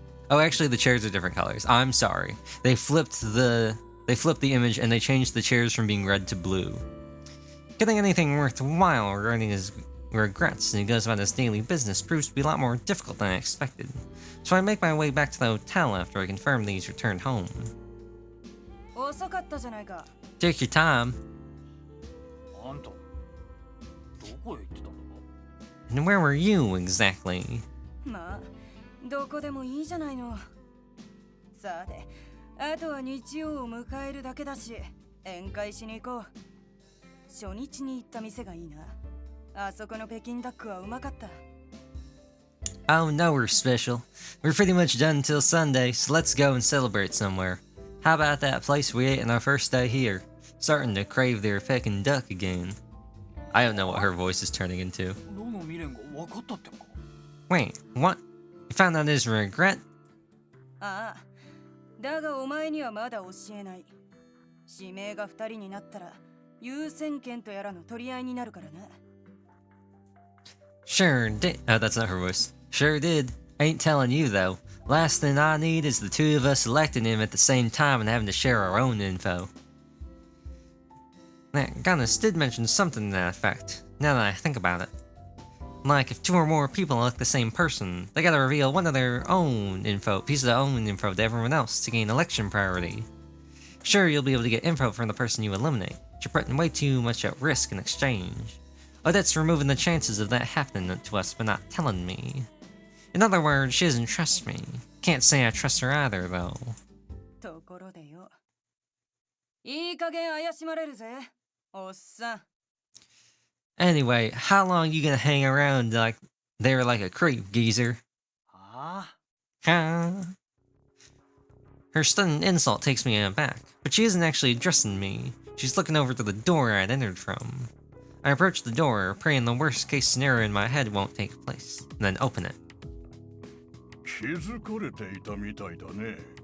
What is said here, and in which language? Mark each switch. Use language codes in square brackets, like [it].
[en] Oh, actually the chairs are different colors. I'm sorry. They flipped the image and they changed the chairs from being red to blue. Getting anything worthwhile regarding his regrets and he goes about his daily business proves to be a lot more difficult than I expected. So I make my way back to the hotel after I confirm that he's returned home. [ja] 遅かったじゃないか。 [en] Take your time. [ja] あんた、どこへ行ってたんだ [en] And where were you exactly? [ja] まあ、どこでもいいじゃないの。さて、あとは日曜を迎えるだけだし、宴会しに行こう。初日に行った店がいいな。あそこの北京ダックはうまかった。 [en] Oh no, we're special. We're pretty much done until Sunday, so let's go and celebrate somewhere. How about that place we ate on our first day here? Starting to crave their Peking duck again. I don't know what her voice is turning into. [ja] ロの未練が分かったってのか [en] Wait, what? You found out his regret? [ja] ああ、だがお前にはまだ教えない。指名が2人になったら優先権とやらの取り合いになるからな。 [en] Sure did. Oh, that's not her voice. Sure did. Ain't telling you though. Last thing I need is the two of us selecting him at the same time and having to share our own info. That Gunnis did mention something to that effect, now that I think about it. Like, if two or more people elect the same person, they gotta reveal one of their own piece of their own info to everyone else to gain election priority. Sure, you'll be able to get info from the person you eliminate, but you're putting way too much at risk in exchange. Odette's removing the chances of that happening to us by not telling me. In other words, she doesn't trust me. Can't say I trust her either, though. [ja] ところでよ。いい加減怪しまれるぜ、おっさん。 [en] Anyway, how long you gonna hang around there like a creep, geezer? あ Huh? Her sudden insult takes me aback, but she isn't actually addressing me. She's looking over to the door I'd entered from. I approach the door, praying the worst case scenario in my head won't take place, and then open it. [ja] 気づかれていたみたいだね。